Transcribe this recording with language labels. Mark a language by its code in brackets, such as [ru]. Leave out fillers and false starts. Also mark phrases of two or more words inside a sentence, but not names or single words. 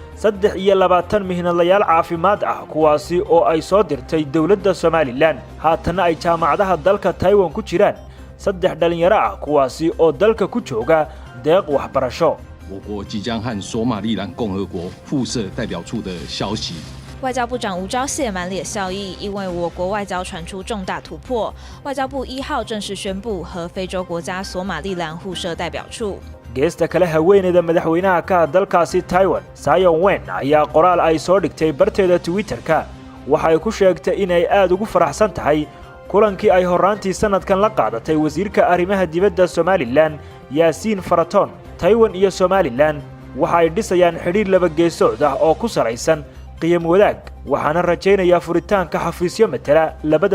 [so] 23 mihnadlayaal caafimaad ah kuwaasi oo ay soo dirtay dawladda Somaliland haatana ay jaamacadaha dalka Taiwan ku jiraan 3 dhalinyaro ah kuwaasi oo dalka ku jooga deeq waxbarasho [zh] 我国即将和索马利兰共和国附设代表处的消息。外交部长吴钊燮满脸笑意，因为我国外交传出重大突破。外交部1号正式宣布和非洲国家索马利兰互设代表处。 [so] geesta kale haweeneyda madaxweynaha ka dalkaasi Taiwan Tsai Ing-wen ayaa qoraal ay soo dhigtay barteeda Twitter-ka waxay ku sheegtay inay aad ugu faraxsan tahay kulankii ay horaantii sanadkan la qaadatay wasiirka arrimaha dibadda Somaliland Yaasiin Faraton Taiwan iyo Somaliland waxay dhisayaan xiriir laba geesood ah oo ku salaysan qiyam wadaag waxaana rajaynayaa furitaanka xafiisyo matala labada